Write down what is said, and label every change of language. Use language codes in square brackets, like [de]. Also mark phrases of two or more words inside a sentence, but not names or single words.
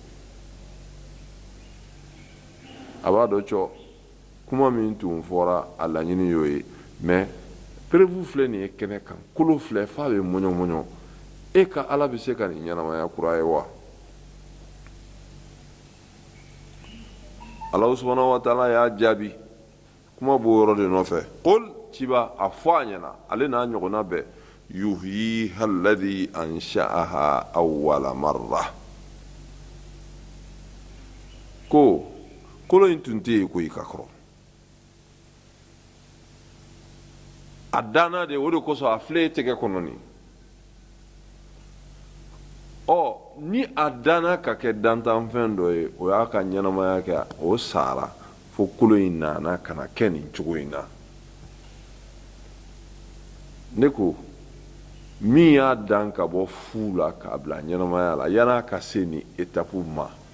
[bm] a b'a dɔn cɔ kuma min tun fɔra a laɲini y'o ye mɛ perewu filɛ nin ye kɛnɛ kan kolo filɛ f'a bɛ mɔɲɔ e ka ala bɛ se ka nin ɲɛnamaya kura ye wa Alahu [ar] سبحانه وتعالى [bm] y'a jaabi kuma b'o yɔrɔ de nɔfɛ qul ciba a fɔ a ɲɛna ale n'a ɲɔgɔnna bɛɛ [ar] يحييها الذي أنشأها أول مرة [bm] ko kolo in tun tɛ yen ko i ka kɔrɔ a danna de o de kosɔn a filɛ e tɛgɛ kɔnɔ nin ni a danna ka kɛ dantanfɛn dɔ ye o y'a ka ɲɛnamaya kɛ o sara fo kolo in nana ka na kɛ nin cogo in na ne ko min y'a dan ka bɔ fu la k'a bila ɲɛnamaya la yan'a ka se nin etapu ma